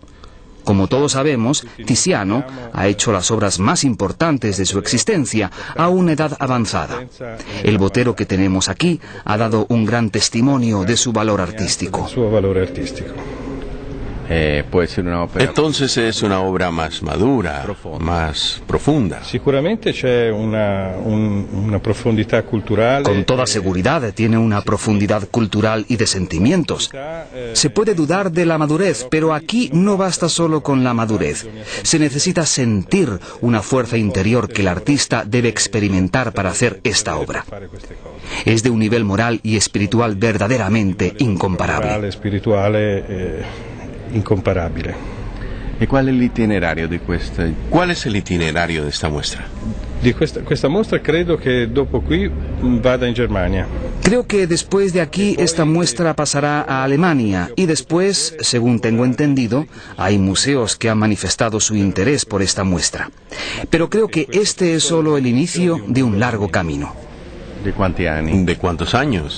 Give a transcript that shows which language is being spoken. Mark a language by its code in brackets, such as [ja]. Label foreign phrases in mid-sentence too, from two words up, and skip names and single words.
[es] Como todos sabemos, Tiziano ha hecho las obras más importantes de su existencia a una edad avanzada. El Botero que tenemos aquí ha dado un gran testimonio de su valor artístico. Entonces es una obra más madura, más profunda. [it] Sicuramente c'è una profondità culturale. [es] Con toda seguridad tiene una profundidad cultural y de sentimientos. Se puede dudar de la madurez, pero aquí no basta solo con la madurez. Se necesita sentir una fuerza interior que el artista debe experimentar para hacer esta obra. Es de un nivel moral y espiritual verdaderamente incomparable. Incomparabile. ¿Y cuál es el itinerario de esta muestra? [it] Di questa mostra credo che dopo qui vada in Germania. [es] Creo que después de aquí esta muestra pasará a Alemania y después, según tengo entendido, hay museos que han manifestado su interés por esta muestra. Pero creo que este es solo el inicio de un largo camino. ¿De cuántos años?